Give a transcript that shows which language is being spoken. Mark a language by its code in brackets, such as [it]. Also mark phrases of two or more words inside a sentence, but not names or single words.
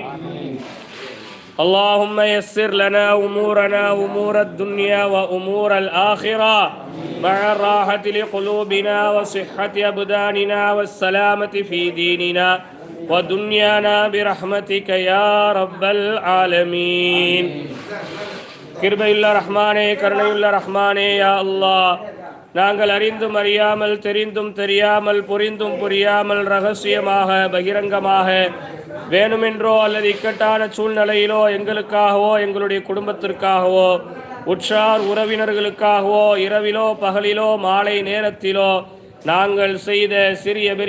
[ar] اللهم يسر لنا أمورنا أمور الدنيا وأمور الآخرة مع الراحة لقلوبنا وصحة أبداننا والسلامة في ديننا ودنيانا برحمتك يا رب العالمين. [ta] கிருபையுள்ள ரஹ்மானே, கருணையுள்ள ரஹ்மானே, [ar] يا الله, [ta] நாங்கள் அறிந்தும் அறியாமல், தெரிந்தும் தெரியாமல், புரிந்தும் புரியாமல், ரகசியமாக பகிரங்கமாக வேணுமென்றோ அல்லது இக்கட்டான சூழ்நிலையிலோ எங்களுக்காகவோ எங்களுடைய குடும்பத்திற்காகவோ உற்றார் உறவினர்களுக்காகவோ இரவிலோ பகலிலோ மாலை நேரத்திலோ நாங்கள் செய்த சிறிய பெரிய